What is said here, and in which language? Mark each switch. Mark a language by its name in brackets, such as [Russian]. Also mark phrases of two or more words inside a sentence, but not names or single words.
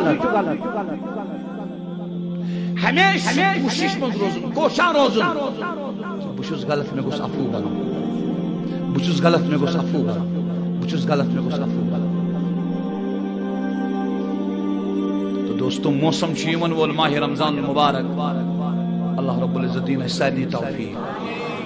[Kashmiri] ہمیشہ کوشش منٛز روزُن کوشاں روزُن بہٕ چھُس غلط مےٚ گوٚژھ عفوٗ بنُن بہٕ چھُس غلط مےٚ گوٚژھ عفوٗ بنُن بہٕ چھُس غلط مےٚ گوٚژھ عفوٗ بنُن. تو دوستو موسم چھُ یِوان وول ماہ رمضان المبارک. اللہ رب العزت دین اَسہِ سارنٕے توفیٖق.